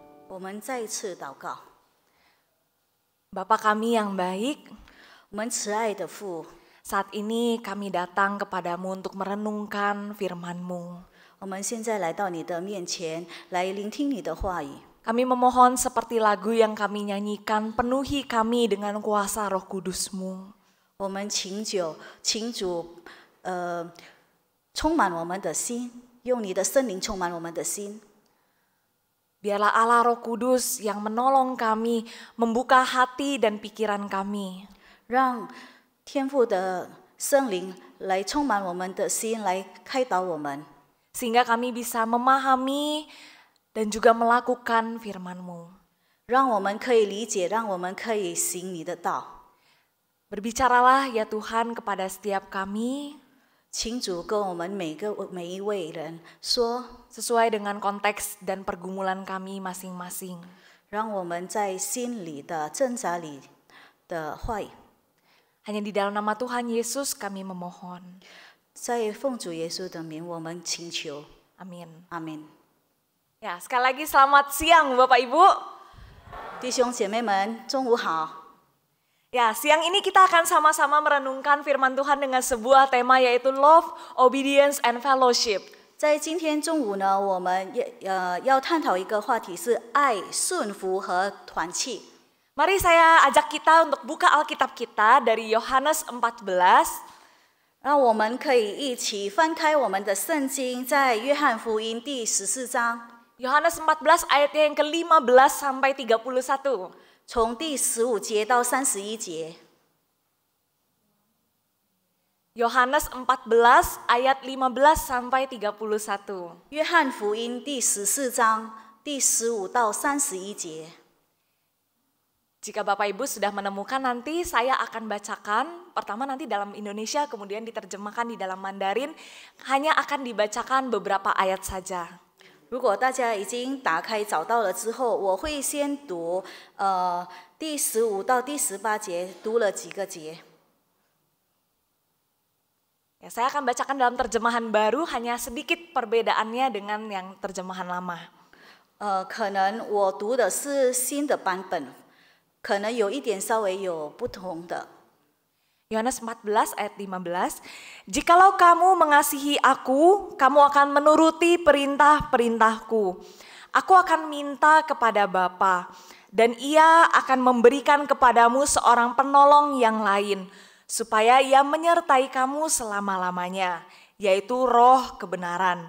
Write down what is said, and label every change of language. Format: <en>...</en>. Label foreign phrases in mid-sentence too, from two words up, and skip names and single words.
<zh>我们再一次祷告。</zh> <id>Bapa kami yang baik,</id> <zh>我们慈爱的父，</zh> <id>saat ini kami datang kepadamu untuk merenungkan firman-Mu.</id> <zh>我们现在来到你的面前，来聆听你的话语。</zh> <id>Kami memohon seperti lagu yang kami nyanyikan, penuhi kami dengan kuasa Roh Kudus-Mu.</id> <zh>我们请主，充满我们的心，用你的圣灵充满我们的心。</zh> <id>Biarlah Allah Roh Kudus yang menolong kami, membuka hati dan pikiran kami.</id> <zh>让天父的圣灵来充满我们的心，来开导我们，</zh> <id>Sehingga kami bisa memahami dan juga melakukan firman-Mu.</id> <zh>让我们可以理解，让我们可以行你的道。</zh> <id>Berbicaralah ya Tuhan kepada setiap kami,</id> <zh>请主跟我们每一位人说，</zh> <id>sesuai dengan konteks dan pergumulan kami masing-masing.</id> <zh>让我们在心里的挣扎里的话语，</zh> <id>Hanya di dalam nama Tuhan Yesus kami memohon.</id> <zh>在奉主耶稣的名，我们请求，</zh> <id>Amin.</id> <zh>阿门。</zh> <id>Ya, sekali lagi selamat siang Bapak Ibu.</id> <zh>弟兄姐妹们，中午好。</zh> <id>Ya, siang ini kita akan sama-sama merenungkan firman Tuhan dengan sebuah tema yaitu</id> <en>love, obedience, and fellowship.</en> <zh>在今天中午呢，我们要探讨一个话题是爱、顺服和团契。</zh> <id>Mari saya ajak kita untuk buka Alkitab kita dari Yohanes 14.</id> <zh>让我们可以一起翻开我们的圣经，在约翰福音第14章，</zh> <id>Yohanes 14 ayatnya yang ke-15 sampai 31.</id> <zh>从第15节到31节。</zh> <id>Yohanes 14 ayat 15 sampai 31.</id> <zh>约翰福音第14章第15到31节。</zh> <id>Jika Bapak Ibu sudah menemukan, nanti saya akan bacakan. Pertama nanti dalam Indonesia, kemudian diterjemahkan di dalam Mandarin. Hanya akan dibacakan beberapa ayat saja.</id> <zh>如果大家已经打开找到了之后，我会先读第15到第18节，读了几个节。</zh> <id>Ya, saya akan bacakan dalam terjemahan baru, hanya sedikit perbedaannya dengan yang terjemahan lama.</id> <zh>可能我读的是新的版本，可能有一点稍微有不同的。</zh> <id>Yohanes 14 ayat 15, "Jikalau kamu mengasihi aku, kamu akan menuruti perintah-perintahku. Aku akan minta kepada Bapa, dan Ia akan memberikan kepadamu seorang penolong yang lain, supaya Ia menyertai kamu selama-lamanya, yaitu Roh kebenaran.</id>